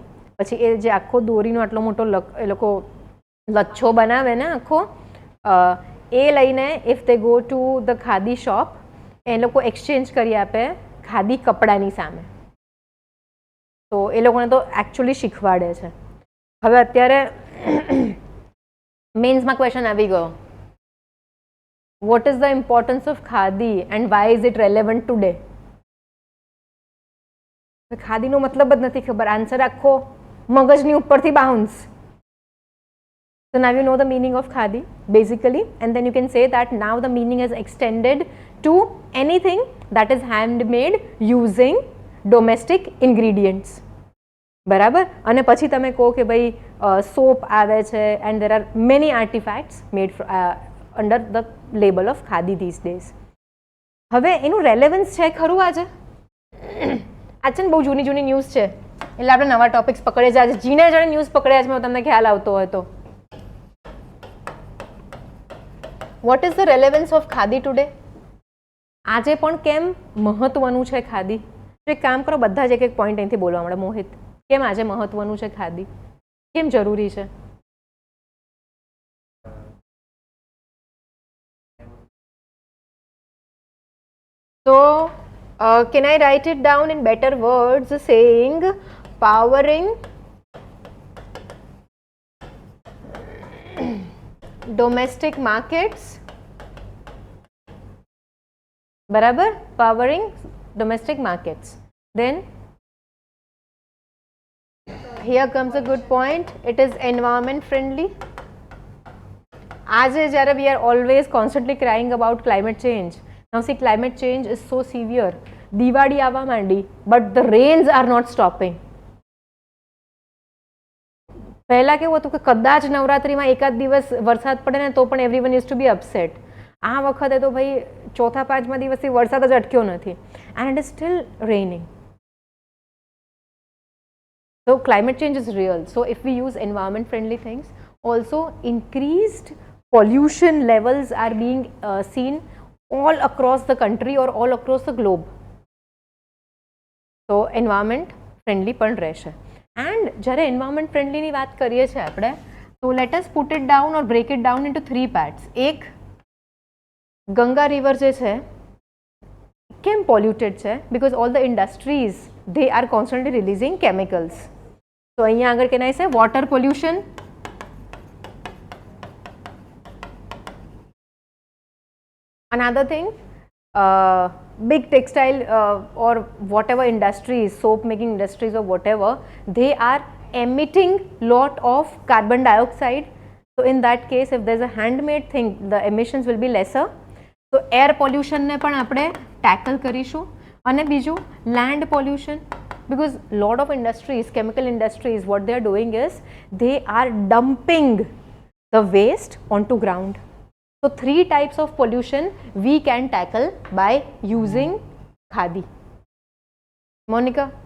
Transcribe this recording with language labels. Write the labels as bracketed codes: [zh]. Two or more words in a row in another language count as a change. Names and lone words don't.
[gu] પછી એ જે આખો દોરીનો આટલો મોટો એ લોકો લચ્છો બનાવે ને આખો, એ લઈને [en] if they go to the khadi shop [gu] એ લોકો એક્સચેન્જ કરી આપે ખાદી કપડાની સામે. તો એ લોકોને તો એકચ્યુઅલી શીખવાડે છે. હવે અત્યારે મેન્સમાં ક્વેશ્ચન આવી ગયો, [en] what is the importance of khadi and why is it relevant today? [gu] ખાદીનો મતલબ જ નથી ખબર, આન્સર આખો મગજની ઉપરથી બાઉન્સ. [en] So now you know the meaning of khadi basically, and then you can say that now the meaning is extended to anything that is handmade using domestic ingredients. [gu] બરાબર? અને પછી તમે કહો કે ભાઈ સોપ આવે છે [en] and there are many artifacts made under the label of khadi these days. [gu] હવે એનું રેલેવન્સ છે ખરું આજે? આ છે ને બહુ જૂની જૂની ન્યૂઝ છે એટલે આપણે નવા ટોપિક્સ પકડે છે. આજે જીને જાણે ન્યૂઝ પકડ્યા છે, તમને ખ્યાલ આવતો હોય તો. [en] what is the relevance of khadi today? [gu] આજે પણ કેમ મહત્વનું છે ખાદી? એક કામ કરો, બધા જ એક પોઈન્ટ અહીંથી બોલવા મળે. મોહિત, કેમ આજે મહત્વનું છે ખાદી? કેમ જરૂરી છે? [en] So, can I write it down in better words saying powering domestic markets? [gu] બરાબર? [en] Powering domestic markets. Then here comes a good point. It is environment friendly. [gu] આજે જ્યારે [en] we are always constantly crying about climate change. Now see, climate change is so severe. [gu] દિવાળી આવવા માંડી, [en] but the rains are not stopping. [gu] પહેલા કેવું હતું કે કદાચ નવરાત્રીમાં એકાદ દિવસ વરસાદ પડે ને તો પણ [en] everyone used to be upset. [gu] આ વખતે તો ભાઈ 4-5 દિવસથી વરસાદ જ અટક્યો નથી [en] and it is still raining. So climate change is real. So if we use environment friendly things, also increased pollution levels are being seen all across the country or all across the globe. So environment friendly [gu] પણ રહેશે. And જ્યારે [en] environment friendly [gu] ની વાત કરીએ છીએ આપણે, [en] so let us put it down or break it down into 3 parts. [gu] એક, ગંગા રિવર જે છે કેમ પોલ્યુટેડ છે? [en] because all the industries they are constantly releasing chemicals. So [gu] અહીંયા આગળ [en] can I say water pollution? Another thing, big textile or whatever industries, soap making industries or whatever, they are emitting lot of carbon dioxide. So in that case, if there's a handmade thing, the emissions will be lesser. So air pollution [gu] ને પણ આપણે tackle કરીશું. અને બીજું [en] land pollution, because lot of industries, chemical industries, what they are doing is they are dumping the waste onto ground. So 3 types of pollution we can tackle by using khadi. Monica?